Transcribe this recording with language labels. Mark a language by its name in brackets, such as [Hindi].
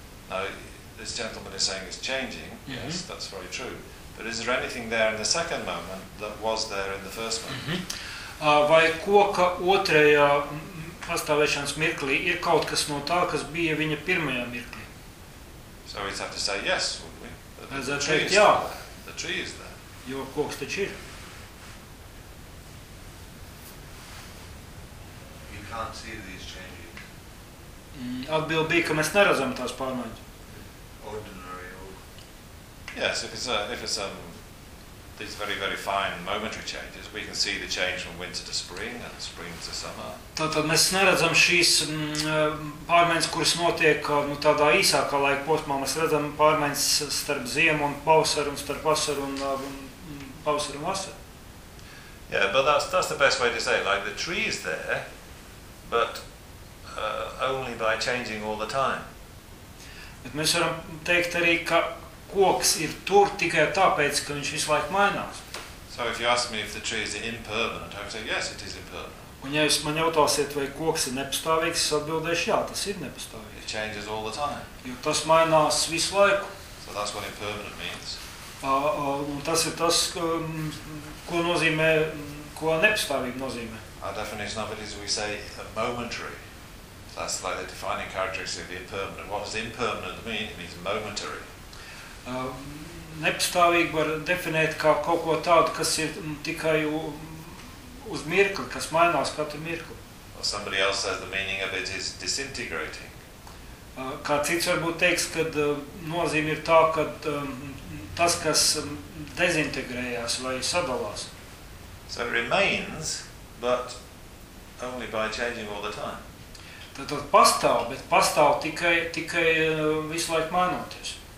[English] Now this gentleman is saying it's changing. Mm-hmm. Yes, that's very true. But is there anything there in the second moment that was there in the first moment? Mm-hmm. [Latvian] Vai koka otrajā pastāvēšanas mirklī ir kaut kas no tā, kas bija viņa pirmajā mirklī? [English] So we have to say yes, wouldn't we? The tree is there. [Latvian] Jo koks taču ir. [English] You can't see these changes. [Latvian] Atbild bija, ka mēs neredzam tās pārmaiņas. [English] Ordinary old. Yes, these very, very fine momentary changes. We can see the change from winter to spring and spring to summer. [Latvian] Tātad mēs neredzam šīs pārmaiņas, kuras notiek tādā īsākā laika posmā. Mēs redzam pārmaiņas starp ziemu un pavasaru un starp vasaru un pavasaru un vasaru. [English] Yeah, but that's the best way to say it. Like the tree is there, but only by changing all the time. [Latvian] Bet mēs varam teikt arī, ka koks ir tur tikai tāpēc, ka viņš visu laiku mainās. [English] So if you ask me if the tree is impermanent, I would say yes, it is impermanent. [Latvian] Un ja jūs man jautāsiet, vai koks ir nepastāvīgs, es atbildēšu, jā, tas ir nepastāvīgs. [English] It changes all the time. [Latvian] Jo tas mainās visu laiku. [English] So that's what impermanent means. [Latvian] Un tas ir tas, ko nozīmē, ko nepastāvība nozīmē. [English] Our definition of it is we say a momentary. That's like the defining characteristic of the impermanent. What does impermanent mean? It means momentary. [Latvian] Nepastāvīgi var definēt kā kaut ko tādu, kas ir tikai uz mirkli, kas mainās katru mirkli. [English] Well, somebody else says the meaning of it is disintegrating. [Latvian] Kā cits varbūt teiks, ka nozīme ir tā, ka tas, kas dezintegrējās vai sadalās. [English] So it remains, but only by changing all the time. [Latvian] Tad pastāv, bet pastāv tikai visu laiku mainoties.